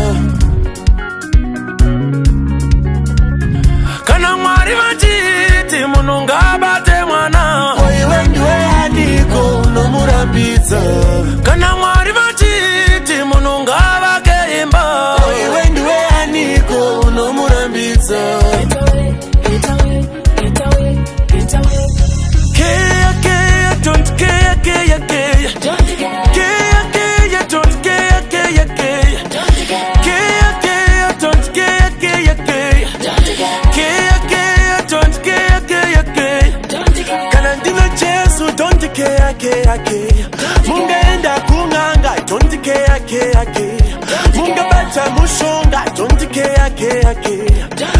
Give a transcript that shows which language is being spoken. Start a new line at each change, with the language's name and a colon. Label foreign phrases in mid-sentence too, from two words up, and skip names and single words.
Shona: kana mwari vachiti munhu ngabate mwana iwe ndiwe aniko unomurambidza kana mwari vachiti munhu ngavake imba iwe ndiwe aniko unomurambidza
English: Keya, keya, don't keya, keya, keya Keya, keya, don't keya, keya, keya Keya, keya, don't keya, keya, keya Keya, keya, don't keya, keya, keya
Shona: kana ndina Jesu
English: don't keya keya keya
Shona: mungaenda kunganga
English: don't keya keya keya
Shona: mungabata mushonga
English: don't keya keya keya